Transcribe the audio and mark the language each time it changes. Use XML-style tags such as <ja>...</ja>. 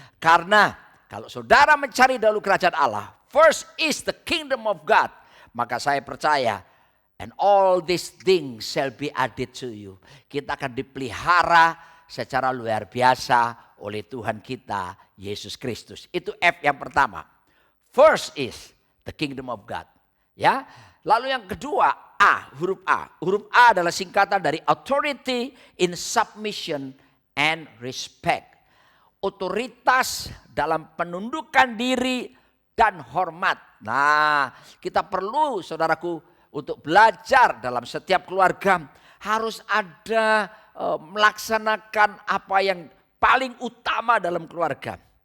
<id>Karena kalau saudara mencari dahulu kerajaan Allah,</id> <en>first is the kingdom of God,</en> <id>maka saya percaya</id> <en>and all these things shall be added to you.</en> <id>Kita akan dipelihara secara luar biasa oleh Tuhan kita Yesus Kristus. Itu F yang pertama.</id> <en>First is the kingdom of God.</en> <id>Ya. Lalu yang kedua, A, huruf A. Huruf A adalah singkatan dari</id> <en>authority in submission and respect.</en> <id>Otoritas dalam penundukan diri dan hormat. Nah, kita perlu saudaraku untuk belajar dalam setiap keluarga harus ada melaksanakan apa yang paling utama dalam keluarga.</id>